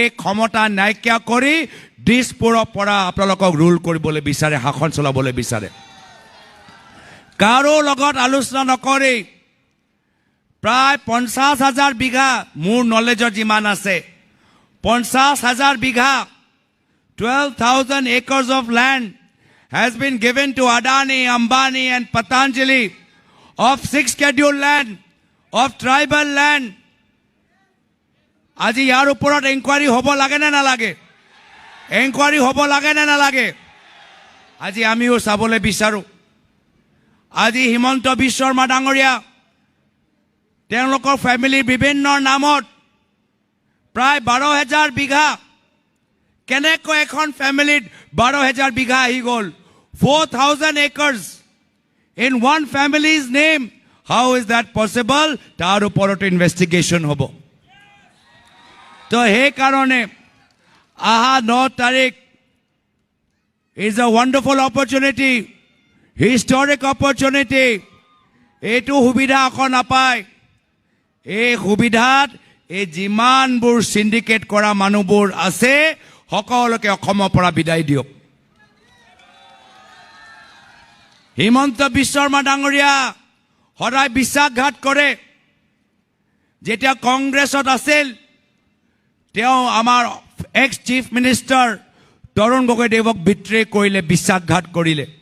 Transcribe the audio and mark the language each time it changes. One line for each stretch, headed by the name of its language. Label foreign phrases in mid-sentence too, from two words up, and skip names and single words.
Assamese: ক্ষমতা নাইকিয়া কৰি দিছপুৰৰ পৰা আপোনালোকক ৰুল কৰিবলৈ বিচাৰে শাসন চলাবলৈ বিচাৰে কাৰো লগত আলোচনা নকৰি প্ৰায় 50,000 বিঘা মোৰ নলেজৰ যিমান আছে 50,000 বিঘা
English: 12,000 acres of land has been given to Adani, Ambani and Patanjali of 6 scheduled land of tribal land
Assamese: আজি ইয়াৰ ওপৰত ইনকুৱাৰী হ'ব লাগে না নালাগে এনকুৱাৰী হ'ব লাগে না নালাগে আজি আমিও চাবলৈ বিচাৰো আজি হিমন্ত বিশ্ব শৰ্মা ডাঙৰীয়া তেওঁলোকৰ ফ্যামিলিৰ বিভিন্ন নামত প্ৰায় 12,000 বিঘা কেনেকৈ এখন ফ্যামিলিত 12,000 বিঘা আহি গ'ল
English: 4,000 acres in one family's name how is that possible
Assamese: তাৰ ওপৰত ইনভেষ্টিগেশ্যন হ'ব তো সেই কাৰণে aha 9 তাৰিখ
English: is a wonderful opportunity historic opportunity
Assamese: এটো সুবিধা এখন নাপায় এই সুবিধাত এই যিমানবোৰ সিন্ডিকেট কৰা মানুহবোৰ আছে সকলোকে অসমৰ পৰা বিদায় দিয়ক হিমন্ত বিশ্ব শৰ্মা ডাঙৰীয়া সদায় বিশ্বাসঘাত কৰে যেতিয়া কংগ্ৰেছত আছিল তেওঁ আমাৰ
English: ex chief minister
Assamese: তৰুণ গগৈদেৱক বিট্ৰে কৰিলে বিশ্বাসঘাত কৰিলে